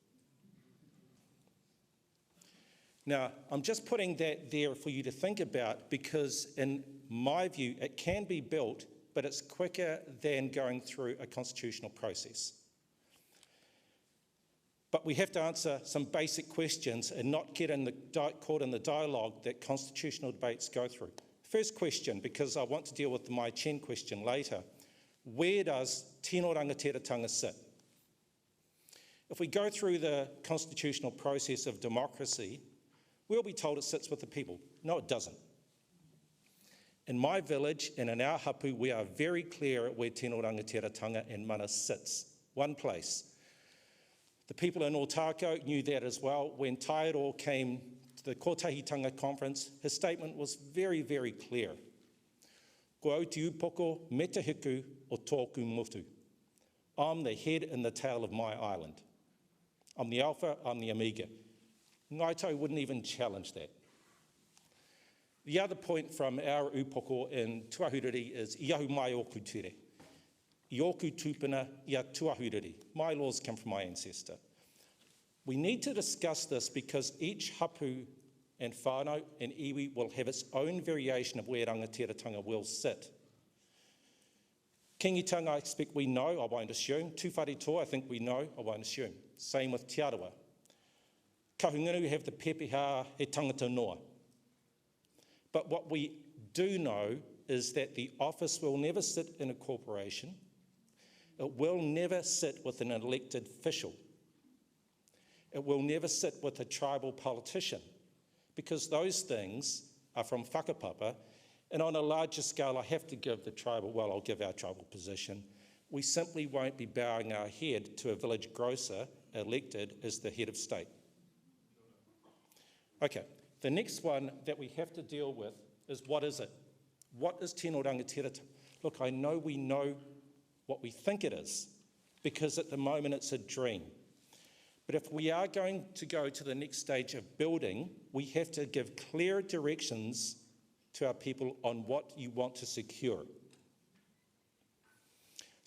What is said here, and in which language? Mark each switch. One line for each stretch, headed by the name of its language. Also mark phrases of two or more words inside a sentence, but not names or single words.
English: Now, I'm just putting that there for you to think about because, in my view, it can be built, but it's quicker than going through a constitutional process. But we have to answer some basic questions and not get caught in the dialogue that constitutional debates go through. First question, because I want to deal with the Mai Chen question later, where does
Māori: tino rangatiratanga
English: sit? If we go through the constitutional process of democracy, we'll be told it sits with the people. No, it doesn't. In my village and in our hapu, we are very clear at where
Māori: tino rangatiratanga
English: and mana sits. One place. The people in Otako knew that as well. When Taiero came to the Kotahitanga conference, his statement was very, very clear.
Māori: Ko au te upoko me te hiku o tōku motu.
English: I'm the head and the tail of my island. I'm the alpha, I'm the omega. Ngaito wouldn't even challenge that. The other point from our upoko in tuahuriri is
Māori: iahu mai oku ture. I oku tupuna ia tuahuriri.
English: My laws come from my ancestor. We need to discuss this because each hapu and whānau and iwi will have its own variation of where rangatiratanga will sit. Kingitanga, I expect we know, I won't assume. Tuwharetoa, I think we know, I won't assume. Same with Te Arawa. Kahungunu have the pepeha
Māori: he tangata noa.
English: But what we do know is that the office will never sit in a corporation. It will never sit with an elected official. It will never sit with a tribal politician because those things are from whakapapa. And on a larger scale, I have to give the tribal, well, I'll give our tribal position. We simply won't be bowing our head to a village grocer elected as the head of state. Okay, the next one that we have to deal with is what is it? What is
Māori: tino rangatiratanga?
English: Look, I know we know what we think it is because at the moment it's a dream. But if we are going to go to the next stage of building, we have to give clear directions to our people on what you want to secure.